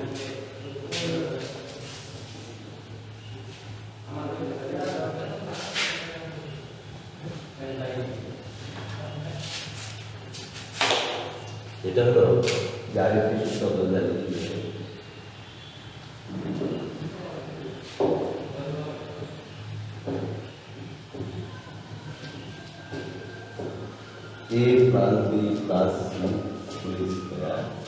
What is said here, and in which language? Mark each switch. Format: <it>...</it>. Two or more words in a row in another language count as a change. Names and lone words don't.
<bn>এটা হলো গাণিতিক শব্দ জানি</bn> <en>a plus b plus c square</en>